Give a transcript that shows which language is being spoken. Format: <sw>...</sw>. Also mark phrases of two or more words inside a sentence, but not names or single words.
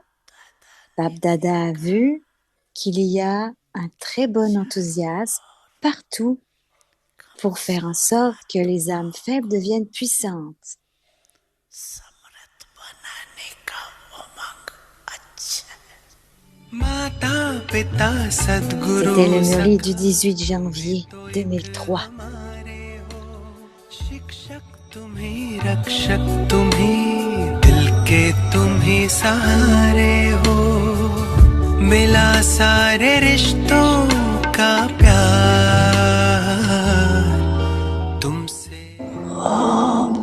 <fr>Bab Dada a vu qu'il y a un très bon enthousiasme partout pour faire en sorte que les âmes faibles deviennent puissantes. C'était le Murli du 18 janvier 2003.</fr> <hi>रक्षक तुम्हीं दिल के तुम्हीं सहारे हो मिला सारे रिश्तों का प्यार तुमसे</hi>